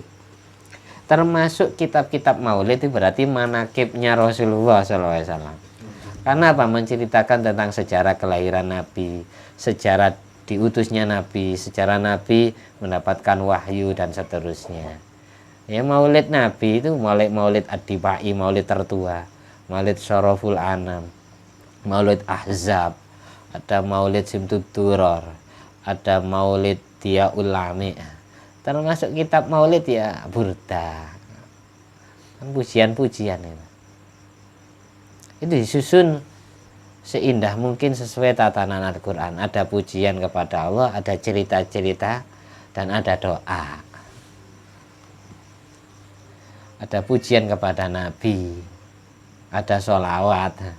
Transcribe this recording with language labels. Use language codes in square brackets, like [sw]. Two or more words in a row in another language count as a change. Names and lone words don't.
[id] Termasuk kitab-kitab maulid itu berarti manaqibnya Rasulullah SAW. Karena apa? Menceritakan tentang sejarah kelahiran Nabi, sejarah diutusnya Nabi, sejarah Nabi mendapatkan wahyu dan seterusnya. Ya maulid Nabi itu maulid Ad-Dibai, maulid tertua, maulid Syaraful Anam, maulid Ahzab, ada maulid Simtud Duror, ada maulid Dia Ulami. Termasuk kitab maulid ya Burda, kan pujian-pujian itu disusun seindah mungkin sesuai tatanan Al-Quran. Ada pujian kepada Allah, ada cerita-cerita, dan ada doa. Ada pujian kepada Nabi, ada sholawat.